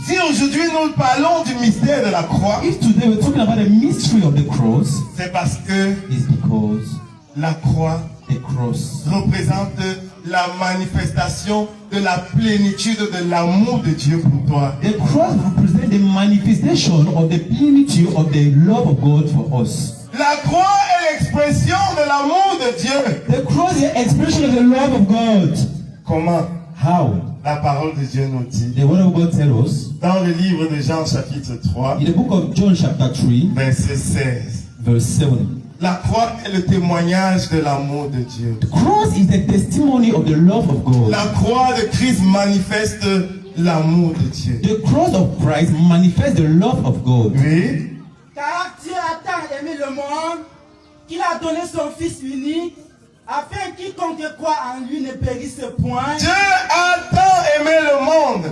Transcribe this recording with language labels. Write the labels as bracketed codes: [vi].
[fr] si aujourd'hui nous parlons du mystère de la croix, [en] if today we're talking about the mystery of the cross, [fr] c'est parce que [en] it's because [fr] la croix [en] the cross [fr] représente la manifestation de la plénitude de l'amour de Dieu pour toi. [en] The cross represents the manifestation of the plenitude of the love of God for us. [fr] La croix est l'expression de l'amour de Dieu. [en] The cross is the expression of the love of God. [fr] Comment? [en] How? [fr] La parole de Dieu nous dit, [en] The word of God tells us [fr] dans le livre de Jean chapitre 3, [en] in the book of John chapter 3, [fr] verset 16, [en] verse 7. [fr] la croix est le témoignage de l'amour de Dieu. [en] The cross is the testimony of the love of God. [fr] La croix de Christ manifeste l'amour de Dieu. [en] The cross of Christ manifests the love of God. [fr] Oui. Car Dieu a tant aimé le monde qu'il a donné son Fils unique, afin que quiconque croit en lui ne périsse point. Dieu a tant aimé le monde.